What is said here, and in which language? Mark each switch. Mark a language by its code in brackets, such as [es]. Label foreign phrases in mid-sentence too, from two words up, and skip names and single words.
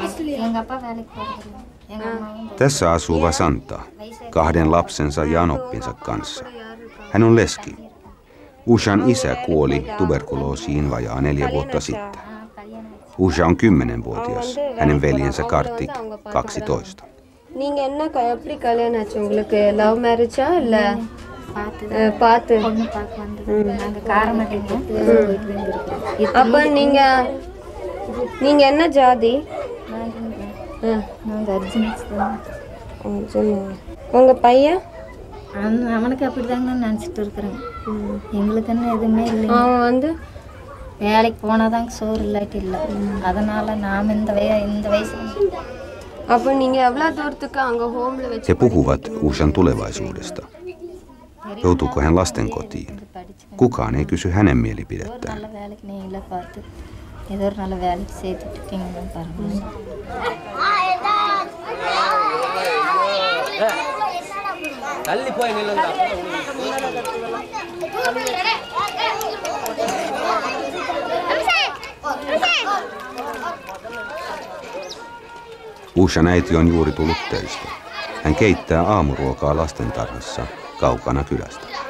[ta] எங்கள் அப்பா வேலைக்கு போகிறது. எங்கள் அம்மாவும் [fi] Tässä asuu Vasanta 2 lapsensa ja anoppinsa kanssa. Hän on leski. Ushan isä kuoli tuberkuloosiin vajaa 4 vuotta sitten. Usha on 10-vuotias, hänen veljensä Kartik 12. [ta] நீங்க என்ன எப்படி கல்யாணம் ஆச்சு உங்களுக்கு? [en] love marriage [ta] இல்ல பார்த்து? பொண்ணு பார்க்க வந்தது. நாங்கள் காரமட்டிங்க. அப்ப நீங்க என்ன ஜாதி? நாங்கள் அர்ஜுன்ஸ் தான். உங்க பையன்? அவனுக்கு அப்படி தாங்க நினச்சிட்டு இருக்கிறேங்க. எங்களுக்குன்னு எதுவுமே இல்லை. அவன் வந்து வேலைக்கு போனால் தாங்க சோறு இல்லாட்டி இல்லை. அதனால் நாம் இந்த வயசில். அப்போ நீங்கள் எவ்வளோ தூரத்துக்கு அங்கே ஹோமில் வச்சு? [fi] He puhuvat Ushan tulevaisuudesta. Joutuuko hän lastenkotiin? Kukaan ei kysy hänen mielipidettään. [ta] நல்ல வேலைக்கு நீங்களே பார்த்து ஏதோ ஒரு நல்ல வேலைக்கு சேர்த்துட்டீங்கன்னா பரவாயில்ல. தள்ளி போய் நில்லுங்க. [fi] Ushan äiti on juuri tullut töistä. Hän keittää aamuruokaa lastentarhassa kaukana kylästä.